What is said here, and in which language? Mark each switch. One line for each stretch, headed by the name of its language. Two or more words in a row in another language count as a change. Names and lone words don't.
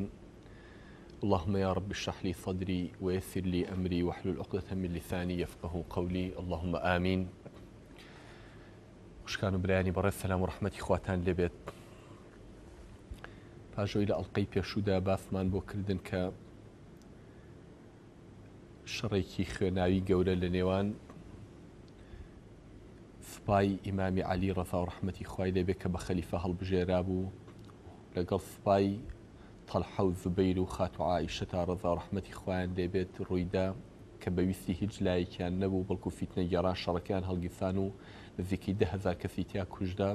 Arabic: اللهم يا رب اشرح لي صدري ويسر لي أمري واحلل عقدة من لساني يفقه قولي. اللهم آمين.
Central Kurdish: خوشکان و برایانی بەڕێز سەلام و ڕەحمەتی خواتان لێبێت. پاژۆی لە ئەڵلقەی پێشوودا باسمان بۆ کردن کە شەڕێکی خوێناوی گەورە لە نێوان سوپای ئیمامی عەلی ڕەزا و ڕەحمەتی خوای لێبێت کە بە خەلیفە هەڵبژێرا بوو لەگەڵ سوپای تەڵحە و زوبەیر و خات و عائیشە تا ڕەزا و ڕەحمەتی خوایان لێبێت ڕوویدا کە بەویستی هیچ لایەکیان نەبوو بەڵکو فیتنە گێڕان شەڕەکەیان هەڵگیرسان و نزیکەی 10,000 کەسی تیا کوژدا.